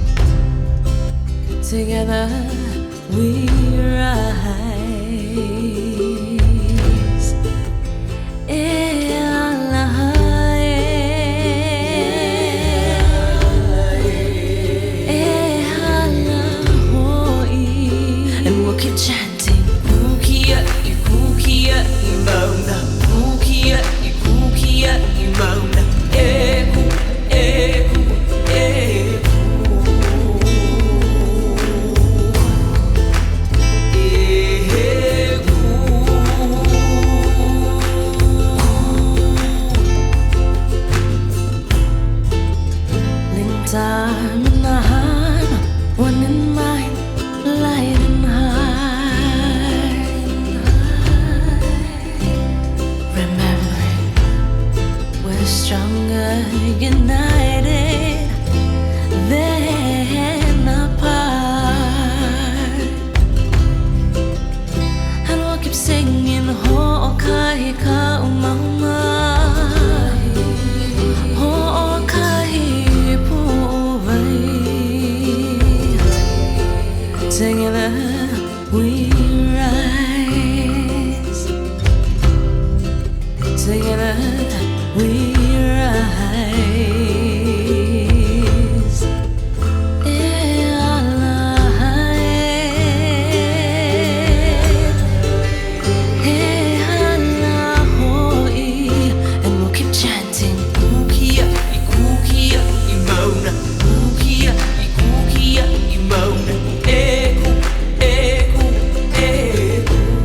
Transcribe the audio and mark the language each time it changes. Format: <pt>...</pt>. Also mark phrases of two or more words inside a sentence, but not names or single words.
<en>Together we rise. And we'll keep chanting.</en> <haw>Kiaʻi, kiaʻi, Mauna. Kiaʻi, kiaʻi, Mauna. Ehu, ehu, ehu.</haw> <en>Linked arm in arm, one in mind, light and heart. Remembering we're stronger united than apart. And we'll keep singing</en> <haw>ho'okahi ka umauma. Ho'okahi pu'ai.</haw> <en>Together we rise. Together we rise. And we'll keep chanting.</en> <haw>Kiaʻi, kiaʻi, Mauna. Kiaʻi, kiaʻi, Mauna. Ehu, ehu, ehu.</haw>